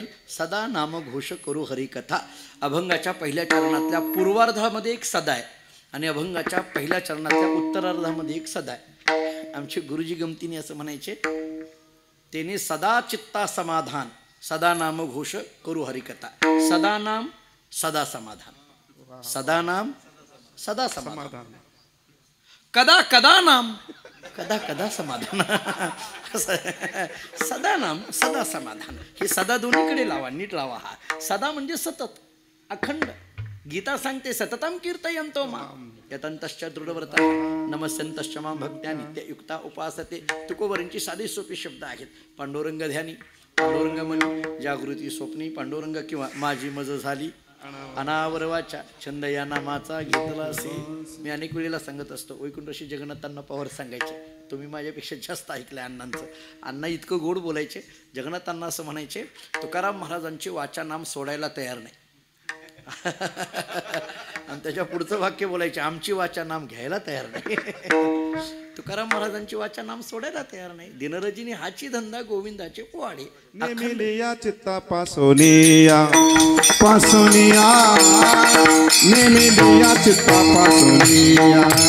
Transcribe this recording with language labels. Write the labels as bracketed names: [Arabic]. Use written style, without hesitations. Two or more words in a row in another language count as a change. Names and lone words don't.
[Marathi] सदा नामघोष करू हरिकथा. अभंगाच्या पहिल्या चरणातल्या पूर्वार्धामध्ये एक सदा आहे आणि अभंगाच्या पहिल्या चरणातल्या उत्तरार्धामध्ये एक सदा आहे. आमचे गुरुजी गमतीने असं म्हणायचे, तेने सदा चित्ता समाधान, सदा नामघोष करू हरिकथा. सदा नाम सदा समाधान, सदा नाम सदा समाधान, कदा कदा नाम कदा कदा समाधान. सदा नाम सदा समाधान. हे सदा दोन्हीकडे लावा, नीट लावा. हा सदा म्हणजे सतत, अखंड. [Sanskrit] गीता सांगते सततम कीर्तयन्तो माम यतन्तश्च दृढव्रता नमस्यन्तश्च माम भक्त्या नित्ययुक्ता उपासते. [Marathi] तुकोबरांची साधी सोपी शब्द आहेत. पांडुरंग ध्यानी, पांडुरंग मनी, जागृती स्वप्नी, पांडुरंग किंवा माझी मज झाली अनावर वाचा, छंद या नामाचा घेतला असे. मी अनेक वेळेला सांगत असतो, वैकुंठशी जगन्नाथांना पवार सांगायचे, तुम्ही माझ्यापेक्षा जास्त ऐकलंय अण्णांचं. अण्णा इतकं गोड बोलायचे. जगन्नाथांना असं म्हणायचे, तुकाराम महाराजांची वाचा नाम सोडायला तयार नाही. आणि त्याच्या पुढचं वाक्य बोलायचे, आमची वाचा नाम घ्यायला तयार नाही. तुकाराम महाराजांची वाचा नाम सोडायला तयार नाही. दिनरजनी हाची धंदा गोविंदाचे पोवाडे. नेमिलिया चित्ता पासोनिया पासोनिया नेमिलिया चित्ता पासोनिया